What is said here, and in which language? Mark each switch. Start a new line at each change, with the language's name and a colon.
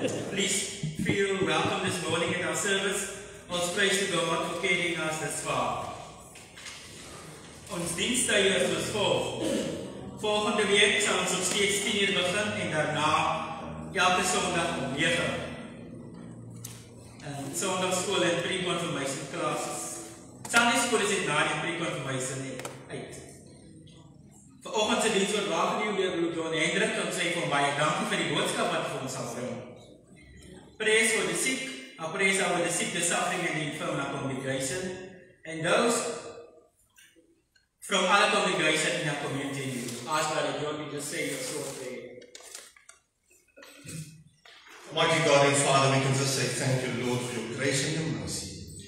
English: Please feel welcome this morning at our service.
Afrikaans: Ons
English: praise to God for carrying us this far.
Afrikaans: Ons dienstduur is soos volg. Volgende week sal ons op steeds 10 uur begin en daarna elke Sondag om 9. En Sondagskool en pre-confirmation classes. Sunday school is dit na die pre-confirmation uit. Vanoggend se diens word waargeneem deur broer John Hendrik en sê vir baie dankie vir die boodskap wat vir ons sal bring.
English: Praise for the sick, our praise for the sick, the suffering and the infirm in our congregation, and those from other congregations in our community. Ask Brother John to just say a short prayer. Almighty God and Father, we can just say thank you, Lord, for your grace and your mercy.